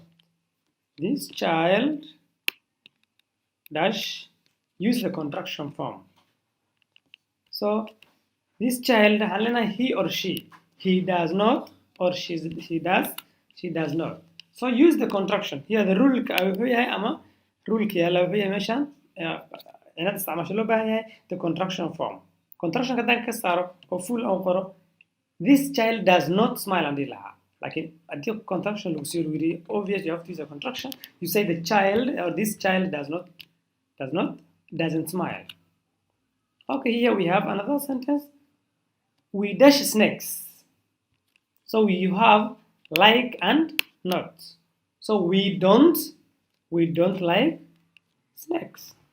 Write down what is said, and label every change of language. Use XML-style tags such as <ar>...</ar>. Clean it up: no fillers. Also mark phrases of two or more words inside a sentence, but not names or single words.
<en>This child dash, use the contraction form. So this child, Helena, he or she. He does not, or he does, she does not. So use the contraction. Here the rule</en> <so>ama rule meshan inaad isticmaasho loo baahan yahay</so> <en>the contraction form.</en> <so>Contraction haddaan ka saaro oo full aan qoro,</so> <en>this child does not smile and lahaa.</en> <so>Like haddii contraction lagu soo yiri,</so> <en>obvious you have to use a contraction. You say the child or this child doesn't smile. Okay, here we have another sentence. We dash snakes. So you have like and not. So we don't like snakes.</en>